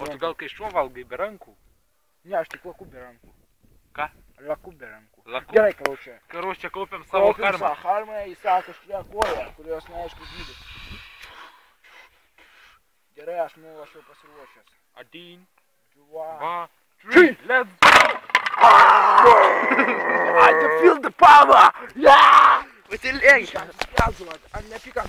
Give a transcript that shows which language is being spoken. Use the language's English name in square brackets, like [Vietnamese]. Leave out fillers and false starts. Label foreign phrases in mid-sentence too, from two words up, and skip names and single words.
[Lithuanian] O tu gal kai šuo valgai be rankų? Ne, aš tik laku be rankų. Ką? Laku be rankų. Laku? Gerai, karočią. Karočią kaupiam savo karmą. Kaupiam savo karmą, į savo kažkuria koją, kurios neaišku dydis. Gerai, aš jau pasiruošęs. 1, 2, 3, [English] let's go! I can feel the power! Yeah! With the legs! I'm